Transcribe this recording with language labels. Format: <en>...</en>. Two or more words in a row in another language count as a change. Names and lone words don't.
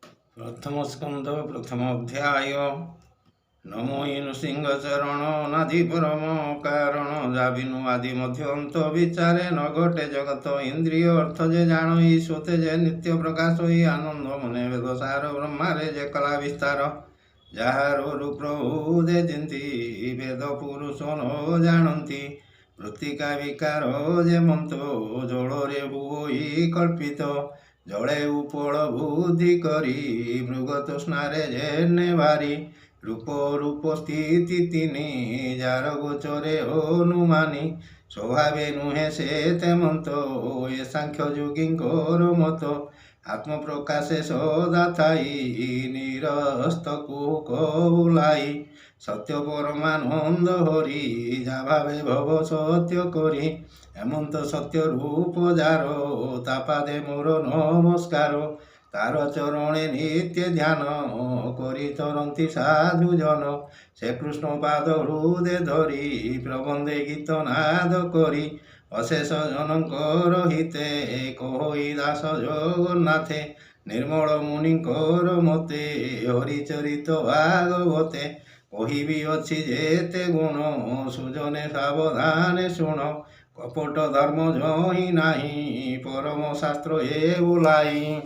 <or>ପ୍ରଥମ ସ୍କନ୍ଦ ପ୍ରଥମ ଅଧ୍ୟାୟ। ନମୋ ନୃସିଂହ ଚରଣ ନାଦି ପରମ କାରଣ ଜାବିନୁ ଆଦି ମଧ୍ୟ ଅନ୍ତ ବିଚାରେ ନ ଘଟେ ଜଗତ ଇନ୍ଦ୍ରିୟ ଅର୍ଥ ଯେ ଜାନ ଈଶ୍ୱତେ ଯେ ନିତ୍ୟ ପ୍ରକାଶ ହୀ ଆନନ୍ଦ ମନେ ବେଦ ସାର ବ୍ରହ୍ମାରେ ଯେ କଳା ବିସ୍ତାର ଯାହାର ପ୍ରଭୁ ଯେ ଚିନ୍ତି ବେଦ ପୁରୁଷ ନ ଜାଣନ୍ତି ମୃତ୍ତିକା ବିକାର ଯେ ମନ୍ତ ଜଳରେ ହୋଇ କଳ୍ପିତ ଜଳେ ଉପଳ ବୁଦ୍ଧି କରି ମୃଗ ତୃଷ୍ଣାରେ ଯେ ନେବାରି ରୂପ ସ୍ଥିତି ତିନି ଯାର ଗୋଚରେ ଅନୁମାନି ସ୍ୱଭାବେ ନୁହେଁ ସେ ତେମନ୍ତ ଏ ସାଂଖ୍ୟ ଯୋଗୀଙ୍କର ମତ ଆତ୍ମପ୍ରକାଶେ ସଦା ଥାଇ ନିରସ୍ତକୋ କୌଳାଇ ସତ୍ୟ ପରମାନନ୍ଦ ହରି ଯା ଭାବେ ଭବ ସତ୍ୟ କରି ହେମନ୍ତ ସତ୍ୟ ରୂପ ଯାର ତାପାଦେ ମୋର ନମସ୍କାର ତାର ଚରଣେ ନିତ୍ୟ ଧ୍ୟାନ କରି ତରନ୍ତି ସାଧୁ ଜନ ସେ କୃଷ୍ଣ ପାଦ ହୃଦୟ ଧରି ପ୍ରବନ୍ଧେ ଗୀତ ନାଦ କରି ଅଶେଷ ଜନକର ହିତେ କହି ଦାସ ଜଗନ୍ନାଥେ ନିର୍ମଳ ମୁନିକର ମତେ ହରିଚରିତ ଭାଗବତେ କହିବି ଅଛି ଯେତେ ଗୁଣ ସୁଜନେ ସାବଧାନେ ଶୁଣ କପଟ ଧର୍ମ ଯହିଁ ନାହିଁ ପରମ ଶାସ୍ତ୍ର ଏ ବୋଲାଇ</or>